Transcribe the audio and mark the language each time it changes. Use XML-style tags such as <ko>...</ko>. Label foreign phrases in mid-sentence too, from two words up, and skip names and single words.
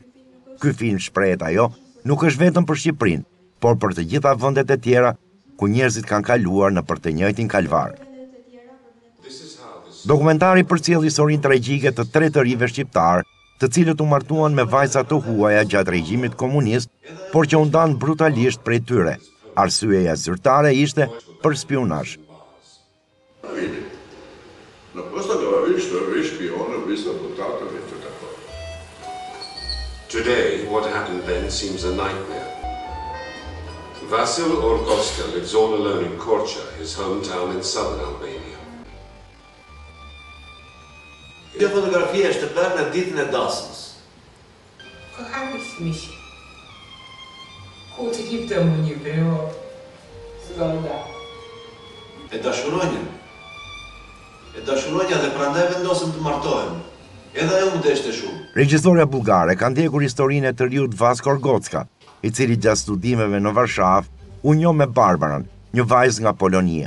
<sq>Ky film, shprehet ajo, nuk është vetëm për Shqipërinë, por për të gjitha vendet e tjera ku njerëzit kanë kaluar në për të njëjtin kalvar. Dokumentari përcjell historinë tragjike të tre të rive shqiptar, të cilët u martuan me vajza të huaja gjatë regjimit komunist, por që u ndan brutalisht prej tyre. Arsyeja zyrtare ishte për spionazh.</sq> <en>Today, what happened then seems a nightmare. Vasil Orgoska lives all alone in Korça, his hometown in southern Albania.</en> <sq>Kjo fotografia është bërë në ditën e dasmës.</sq> <pl>Kochany w misie. Kłótki w domu nie było. Zgoda.</pl> <sq>E dashuronja dhe prandaj vendosëm të martohem. Edhe ajo më deshte shumë. Regjisorja bullgare ka ndjekur historinë e të riut Vasko Orgocka, i cili gjatë studimeve në Varshavë u njoh me Barbaran, një vajzë nga Polonia.</sq>